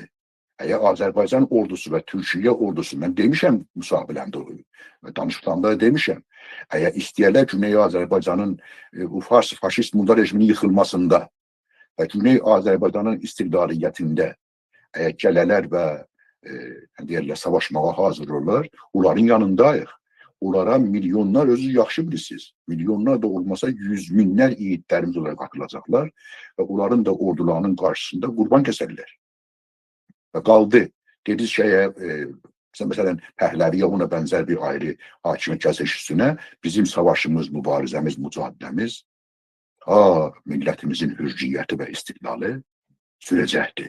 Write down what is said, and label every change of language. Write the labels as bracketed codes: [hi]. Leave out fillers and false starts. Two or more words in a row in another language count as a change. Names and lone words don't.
[az] Əgər Azərbaycan ordusu və Türkiyə ordusu, mən demişəm müsahibələrdə, danışıqlarında demişəm, əgər istəyərlər Güney Azərbaycanın bu faşist Mulla rejiminin yıxılmasında və Güney Azərbaycanın istiqlaliyyətində əgər gələlər və deyərlər, savaşmağa hazır olurlar, onların yanındayıq. [tr] onlara milyonlar, özü yaxşı bilirsiniz, milyonlar da olmasa yüz minlər yiğitlərimiz olarak atılacaklar ve onların da ordularının karşısında kurban keserler. Ve kaldı, dedi şeye, mesela Pəhləviyə ona benzer bir ayrı hakimiyet kesişisine bizim savaşımız, mübarizemiz, mücadilemiz, milletimizin hürriyeti ve istiklali sürecekti.